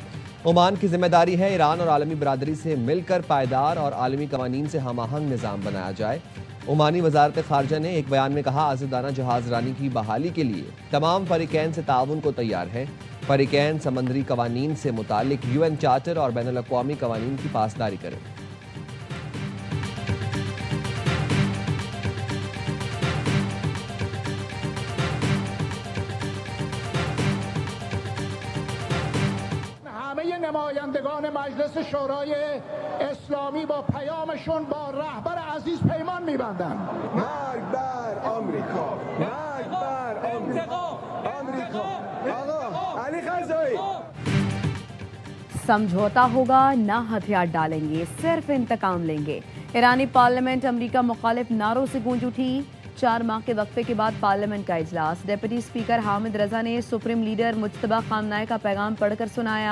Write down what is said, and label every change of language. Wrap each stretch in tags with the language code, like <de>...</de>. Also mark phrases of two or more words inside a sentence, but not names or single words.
<ur>عمان کی ذمہ داری ہے ایران اور عالمی برادری سے مل کر پائیدار اور عالمی قوانین سے ہم آہنگ نظام بنایا جائے. عمانی وزارت خارجہ نے ایک بیان میں کہا، آزادانہ جہاز رانی کی بحالی کے لیے تمام فریقین سے تعاون کو تیار ہے. فریقین سمندری قوانین سے متعلق</ur> <en>UN charter</en> <ur>اور بین الاقوامی قوانین کی پاسداری کریں.</ur> <fa>نمایندگان مجلس شورای اسلامی با پیامشون با رهبر عزیز پیمان می‌بندند. مرگ بر آمریکا، مرگ بر آمریکا، آقا علی خزائی</fa> <ur>سمجھوتہ ہوگا، نہ ہتھیار ڈالیں گے، صرف انتقام لیں گے. ایرانی پارلیمنٹ امریکہ مخالف نعروں سے گونج اٹھی. 4 ماہ کے وقفے کے بعد پارلیمنٹ کا اجلاس.</ur> <en>deputy speaker</en> <ur>حامد رضا نے</ur> <en>supreme leader</en> <ur>مجتبیٰ خامنائی کا پیغام پڑھ کر سنایا.</ur>